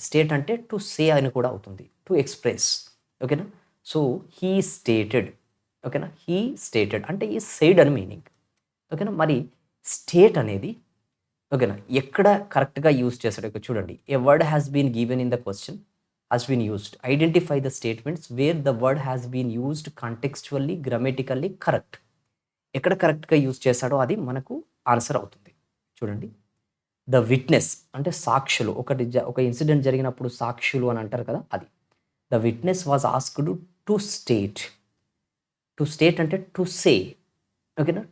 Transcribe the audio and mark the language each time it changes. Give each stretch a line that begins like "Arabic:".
Telugu: State అంటే to say అని కూడా అవుతుంది, టు ఎక్స్ప్రెస్. ఓకేనా.
English: So he stated.
Telugu: ఓకేనా. హీ స్టేటెడ్ అంటే ఈ సెయిడ్ అని మీనింగ్. ఓకేనా. మరి స్టేట్ అనేది, ఓకేనా, ఎక్కడ కరెక్ట్గా యూజ్ చేస్తాడు ఇక్కడ చూడండి.
English: A word has been given in the question has been used. Identify the statements where the word has been used contextually, grammatically correct.
Telugu: ఎక్కడ కరెక్ట్గా యూజ్ చేశాడో అది మనకు ఆన్సర్ అవుతుంది. చూడండి. ద విట్నెస్ అంటే సాక్షులు, ఒక ఇన్సిడెంట్ జరిగినప్పుడు సాక్షులు అని అంటారు కదా, అది.
English: The witness was asked to state. To state అంటే to say. ఓకేనా.